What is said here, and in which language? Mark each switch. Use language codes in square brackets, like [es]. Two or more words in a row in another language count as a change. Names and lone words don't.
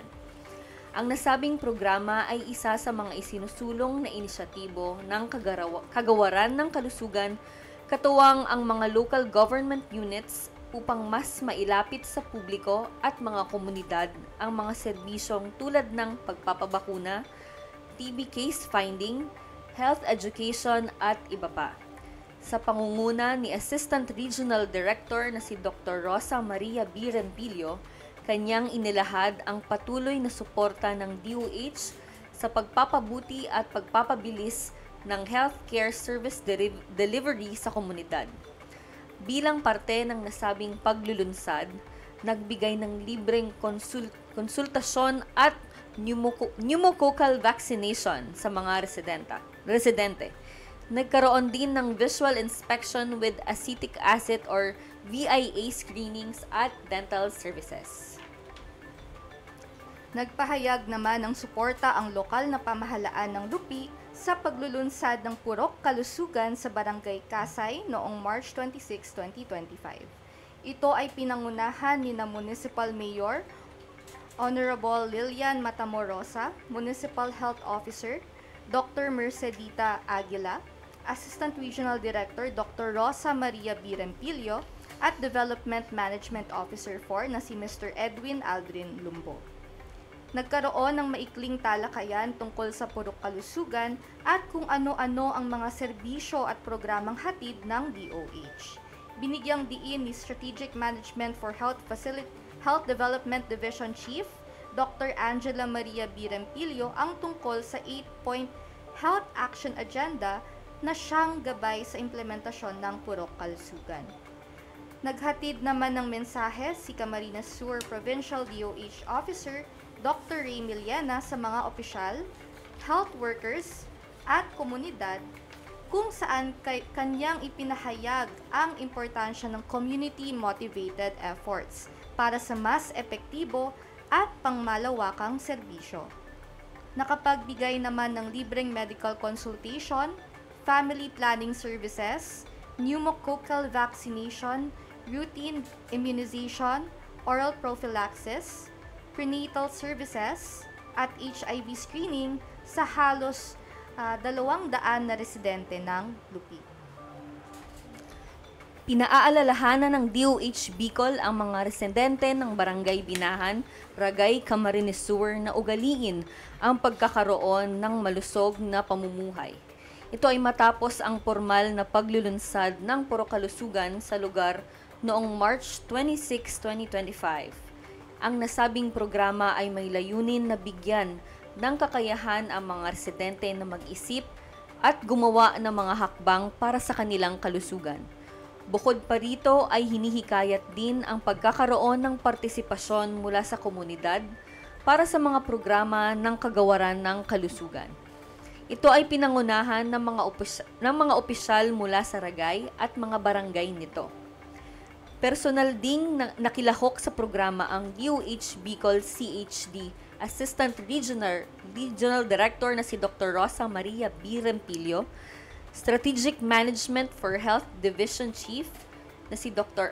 [tl] Ang nasabing programa ay isa sa mga isinusulong na inisyatibo ng Kagawaran ng Kalusugan, katuwang ang mga [en] local government units [tl] upang mas mailapit sa publiko at mga komunidad ang mga serbisyong tulad ng pagpapabakuna, [en] TB case finding, health education [tl] at iba pa. Sa pangunguna ni [en] Assistant Regional Director [tl] na si Dr. Rosa Maria B. Rempilio, kanyang inilahad ang patuloy na suporta ng DOH sa pagpapabuti at pagpapabilis ng [en] healthcare service delivery [tl] sa komunidad. Bilang parte ng nasabing paglulunsad, nagbigay ng libreng konsultasyon at [en] pneumococcal vaccination [tl] sa mga residente. Nagkaroon din ng [en] visual inspection with acetic acid or VIA screenings [tl] at [en] dental services. [tl] Nagpahayag naman ng suporta ang lokal na pamahalaan ng Lupi sa paglulunsad ng Purok Kalusugan sa Barangay Kasay noong March 26, 2025. Ito ay pinangunahan ni na [en] Municipal Mayor [tl] Honorable Lilian Matamorosa, [en] Municipal Health Officer [tl] Dr. Mercedita Aguila, [en] Assistant Regional Director [tl] Dr. Rosa Maria B. Rempilio, at [en] Development Management Officer 4 [tl] na si Mr. Edwin Aldrin Lumbo. Nagkaroon ng maikling talakayan tungkol sa Purok Kalusugan at kung ano-ano ang mga serbisyo at programang hatid ng DOH. Binigyang diin ni [en] Strategic Management for Health Development Division Chief [tl] Dr. Angela Maria B. Rempilio ang tungkol sa 8-point Health Action Agenda na siyang gabay sa implementasyon ng Purok Kalusugan. Naghatid naman ng mensahe si Camarines Sur [en] Provincial DOH Officer [tl] Dr. Ray Miliana sa mga opisyal, [en] health workers, [tl] at komunidad kung saan kanyang ipinahayag ang importansya ng [en] community-motivated efforts [tl] para sa mas epektibo at pangmalawakang serbisyo. Nakapagbigay naman ng libreng [en] medical consultation, family planning services, pneumococcal vaccination, routine immunization, oral prophylaxis, prenatal services, [tl] at [en] HIV screening [tl] sa halos 200 na residente ng Lupi. Pinaaalalahanan ng DOH Bicol ang mga residente ng Barangay Binahan, Ragay, Camarines Sur na ugaliin ang pagkakaroon ng malusog na pamumuhay. Ito ay matapos ang formal na paglulunsad ng Purok Kalusugan sa lugar noong March 26, 2025. Ang nasabing programa ay may layunin na bigyan ng kakayahan ang mga residente na mag-isip at gumawa ng mga hakbang para sa kanilang kalusugan. Bukod pa rito ay hinihikayat din ang pagkakaroon ng partisipasyon mula sa komunidad para sa mga programa ng Kagawaran ng Kalusugan. Ito ay pinangunahan ng mga opisyal mula sa Ragay at mga barangay nito. Personal ding nakilahok sa programa ang DOH Bicol CHD [en] Assistant Regional Director [tl] na si Dr. Rosa Maria B. Rempilio, [en] Strategic Management for Health Division Chief [tl] na si Dr.